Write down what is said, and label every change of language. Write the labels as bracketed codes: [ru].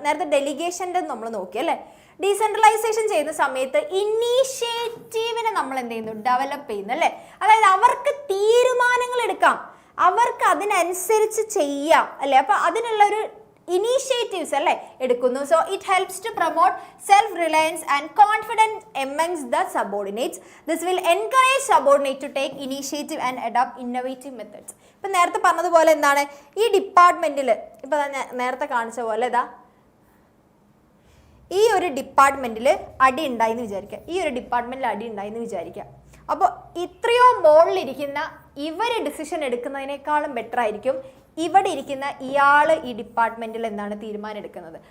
[ml] നേരത്തെ ഡെലിഗേഷൻ്റെ നമ്മൾ നോക്കി അല്ലേ. ഡീസെൻട്രലൈസേഷൻ ചെയ്യുന്ന സമയത്ത് ഇനീഷ്യേറ്റീവിനെ നമ്മൾ എന്ത് ചെയ്യുന്നു, ഡെവലപ്പ് ചെയ്യുന്നു അല്ലേ. അതായത് അവർക്ക് തീരുമാനങ്ങൾ എടുക്കാം, അവർക്ക് അതിനനുസരിച്ച് ചെയ്യാം അല്ലേ. അപ്പൊ അതിനുള്ള ഒരു initiatives അല്ലേ എടുക്കുന്നു. [en] So it helps to promote self-reliance and confidence amongst the subordinates. This will encourage subordinates to take initiative and adopt innovative methods. [ml] ഇപ്പം നേരത്തെ പറഞ്ഞതുപോലെ എന്താണ് ഈ ഡിപ്പാർട്ട്മെന്റിൽ, ഇപ്പം നേരത്തെ കാണിച്ച പോലെ ഇതാ ഈ ഒരു ഡിപ്പാർട്ട്മെന്റിൽ അടി ഉണ്ടായിന്ന് വിചാരിക്കുക, ഈ ഒരു ഡിപ്പാർട്ട്മെന്റിൽ അടി ഉണ്ടായിന്ന് വിചാരിക്കുക. അപ്പോൾ ഇത്രയോ മുകളിലിരിക്കുന്ന ഇവർ ഡിസിഷൻ എടുക്കുന്നതിനേക്കാളും ബെറ്റർ ആയിരിക്കും ഇവിടെ ഇരിക്കുന്ന ഇയാൾ ഈ ഡിപ്പാർട്ട്മെന്റിൽ എന്താണ് തീരുമാനം എടുക്കുന്നത്.